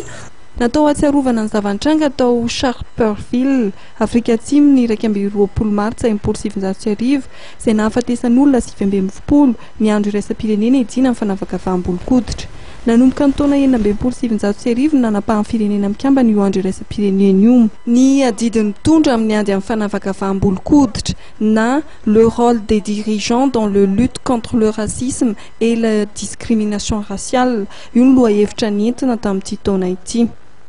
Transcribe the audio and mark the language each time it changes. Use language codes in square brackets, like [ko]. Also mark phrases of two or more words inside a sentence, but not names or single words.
[mg] Natao atsiarovana ny zavantranga tao Sharperville, Afrika Atsimo ny 20 martsa 1970 izay nahafatesan'olona 2020 ny andro iraisam-pirenena hiadiana amin'ny fanavakavaham-bolo-koditra. Nanomboka ny taona 1970 nanapahan'ny firenena mikambana io andro iraisam-pirenena io. Ny adidiny tondra amin'ny ady amin'ny fanavakavaham-bolo-koditra na [fr] le rôle des dirigeants dans le lutte contre le racisme et la discrimination raciale [mg] io no lohahevitra nentina tamin'ity taona ity.